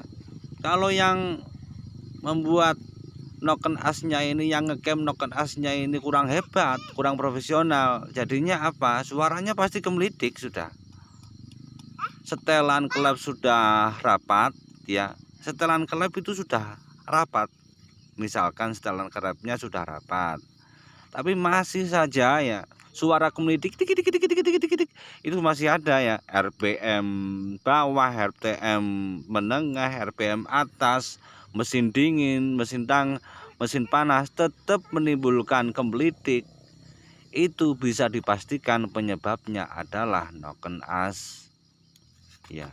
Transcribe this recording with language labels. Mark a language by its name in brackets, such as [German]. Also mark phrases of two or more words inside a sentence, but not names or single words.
[Indonesian] Kalau yang membuat noken asnya ini, yang ngecam noken asnya ini kurang hebat, kurang profesional, jadinya apa? Suaranya pasti kemelitik sudah. Setelan klep sudah rapat ya. Setelan klep itu sudah rapat. Misalkan setelan klepnya sudah rapat, tapi masih saja ya suara kemelitik tik tik tik tik tik tik tik tik, itu masih ada ya. RPM bawah, RPM menengah, RPM atas, mesin dingin, mesin panas tetap menimbulkan kemelitik. Itu bisa dipastikan penyebabnya adalah noken as ya.